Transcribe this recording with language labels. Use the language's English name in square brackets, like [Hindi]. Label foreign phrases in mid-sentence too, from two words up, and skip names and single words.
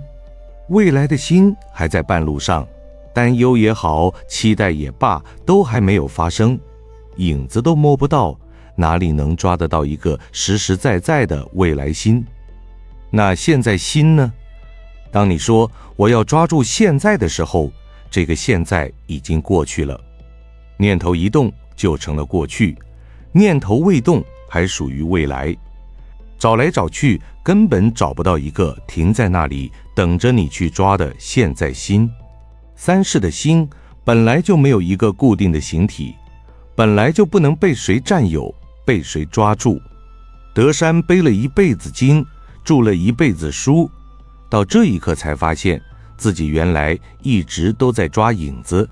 [Chinese] 未來的心還在半路上，擔憂也好，期待也罷，都還沒有發生，影子都摸不到， 哪裡能抓得到一個實實在在的未來心？那現在心呢？當你說我要抓住現在的時候，這個現在已經過去了。念頭一動就成了過去，念頭未動還屬於未來。找來找去，根本找不到一個停在那裡等着你去抓的現在心。三世的心本來就沒有一個固定的形體，本來就不能被誰占有，被誰抓住。德山背了一輩子經，著了一輩子書，到這一刻才發現自己原來一直都在抓影子。